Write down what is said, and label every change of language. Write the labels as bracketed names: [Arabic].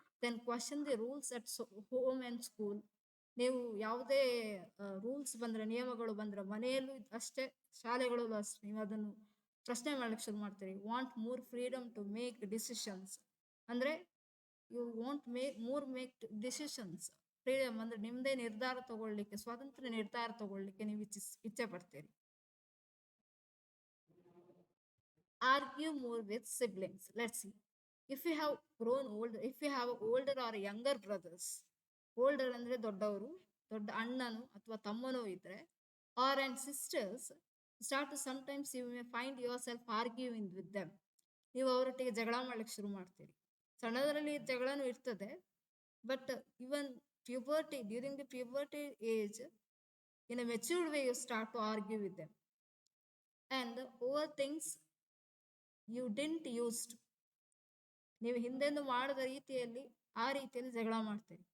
[English] Then question the rules at home and school. [Kannada] ನೀವು ಯಾವುದೇ rules ಬಂದರೆ, ನಿಯಮಗಳು ಬಂದರೆ ಮನೆಯಲ್ಲೂ ಅಷ್ಟೇ, ಶಾಲೆಗಳಲ್ಲೂ ಅಷ್ಟೇ, ನೀವು ಅದನ್ನು ಪ್ರಶ್ನೆ ಮಾಡಲಿಕ್ಕೆ ಶುರು ಮಾಡ್ತೀರಿ. [English] Want more freedom to make decisions. ಅಂದರೆ you want make decisions. [Kannada] Freedom ಅಂದರೆ ನಿಮ್ಮದೇ ನಿರ್ಧಾರ ತಗೊಳ್ಳಿಕ್ಕೆ, ಸ್ವಾತಂತ್ರ್ಯ ನಿರ್ಧಾರ ತಗೊಳ್ಳಿಕ್ಕೆ ನೀವು ಇಚ್ಛೆ ಪಡ್ತೀರಿ. [English] Argue more with siblings. Let's see. If you have grown old, if you have older or younger brothers, older [Kannada] ಅಂದ್ರೆ ದೊಡ್ಡವರು, ದೊಡ್ಡ ಅಣ್ಣನು ಅಥವಾ ತಮ್ಮನೋ ಇದ್ರೆ, [English] or and sisters, start to sometimes you may find yourself arguing with them. [Kannada] ನೀವು ಅವರೊಟ್ಟಿಗೆ ಜಗಳ ಮಾಡ್ಲಿಕ್ಕೆ ಶುರು ಮಾಡ್ತೀರಿ. ಸಣ್ಣದರಲ್ಲಿ ಜಗಳನೂ ಇರ್ತದೆ, [English] But even puberty, during the puberty age, in a matured way you start to argue with them. And over things you didn't used to. [Kannada] ನೀವು ಹಿಂದೆಂದು ಮಾಡದ ರೀತಿಯಲ್ಲಿ ಆ ರೀತಿಯಲ್ಲಿ ಜಗಳ ಮಾಡ್ತೀರಿ.